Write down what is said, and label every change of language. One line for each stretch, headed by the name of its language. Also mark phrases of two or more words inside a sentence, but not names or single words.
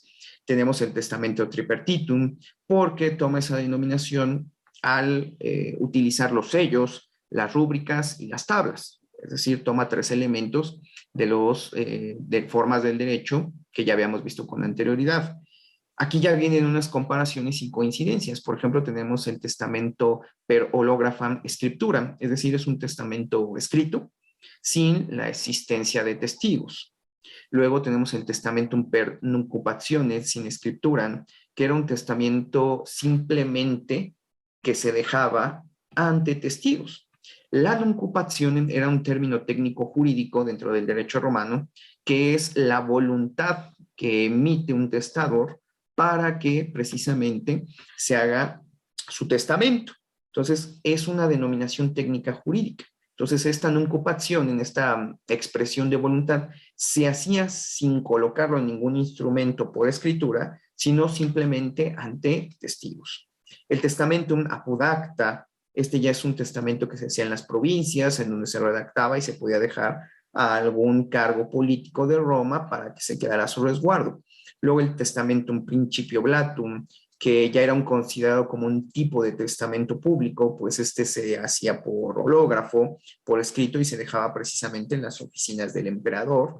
Spanish: Tenemos el
Latin: Testamento Tripartitum,
Spanish: porque toma esa denominación al utilizar los sellos, las rúbricas y las tablas. Es decir, toma 3 elementos de formas del derecho que ya habíamos visto con anterioridad. Aquí ya vienen unas comparaciones y coincidencias. Por ejemplo, tenemos el testamento
Latin: per holographam scripturam,
Spanish: es decir, es un testamento escrito sin la existencia de testigos. Luego tenemos el
Latin: testamentum per nuncupationes sin scripturam,
Spanish: que era un testamento simplemente que se dejaba ante testigos. La nuncupación era un término técnico jurídico dentro del derecho romano, que es la voluntad que emite un testador para que precisamente se haga su testamento. Entonces, es una denominación técnica jurídica. Entonces, esta nuncupación, en esta expresión de voluntad, se hacía sin colocarlo en ningún instrumento por escritura, sino simplemente ante testigos. El
Latin: testamentum apud acta,
Spanish: este ya es un testamento que se hacía en las provincias, en donde se redactaba y se podía dejar a algún cargo político de Roma para que se quedara a su resguardo. Luego el
Latin: Testamentum Principioblatum,
Spanish: que ya era considerado como un tipo de testamento público, pues este se hacía por hológrafo, por escrito, y se dejaba precisamente en las oficinas del emperador.